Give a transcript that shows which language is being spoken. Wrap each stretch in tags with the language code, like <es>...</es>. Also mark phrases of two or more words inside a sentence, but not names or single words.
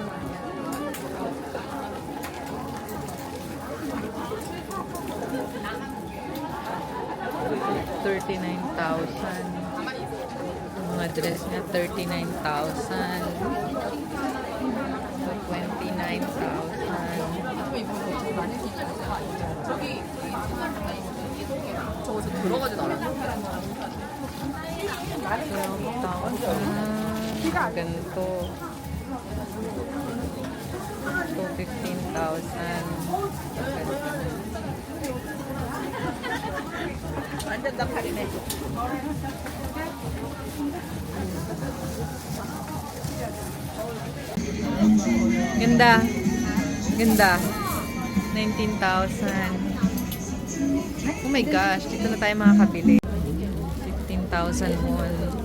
<tl>$39,000. Yung mga dress niya, $39,000. So, $29,000.</tl> <ko>저거 들어가지도 않아.</ko> <tl>Ganito. So, 15,000.</tl> <ko>완전 나팔이네.</ko> <tl>Ganda. Ganda. 19,000.</tl> <en>Oh my gosh,</en> <tl>dito na tayo makakabili. 15,000 won.</tl>